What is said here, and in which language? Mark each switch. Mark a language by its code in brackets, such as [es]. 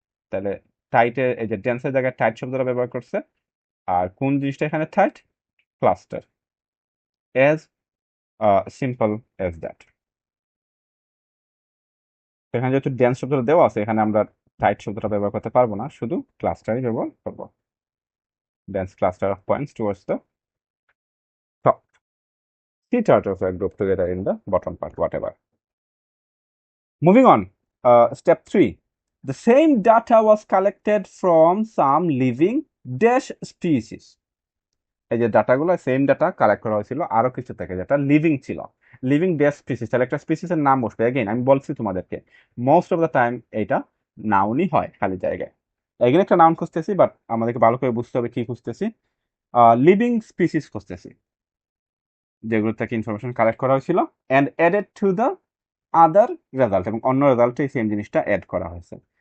[bn] তাহলে টাইটে এই যে ডেন্সের জায়গায় টাইট শব্দটা ব্যবহার করছে, আর কোন জিনিসটা এখানে tight? Cluster. [en] as simple as that. [bn] এখানে যেহেতু ডেন্স শব্দটা দেওয়া আছে, এখানে আমরা টাইট শব্দটা ব্যবহার করতে পারবো না, শুধু ক্লাস্টারই ব্যবহার করবো। [en] dense cluster of points towards the top. Sea turtles are grouped together in the bottom part, whatever. Moving on, step 3. The same data was collected from some living dash species. [bn] এই যে ডাটাগুলো সেম ডাটা কালেক্ট করা হয়েছিল আরো কিছু থেকে যেটা living ছিল, [en] Living ডেস species. [bn] তাহলে একটা স্পিসিসের নাম বসবে। এগেইন আমি বলছি তোমাদেরকে [en] most of the time [bn] এইটা নাউনই হয় খালি জায়গায়। এগেইন একটা নাউন খুঁজতেছি, বাট আমাদেরকে ভালো করে বুঝতে হবে কি খুঁজতেছি। লিভিং স্পিসিস খুঁজতেছি যেগুলো থেকে ইনফরমেশন কালেক্ট করা হয়েছিল [en] and added to the other result, [bn] এবং অন্য রেজাল্টে এই সেম জিনিসটা অ্যাড করা হয়েছে।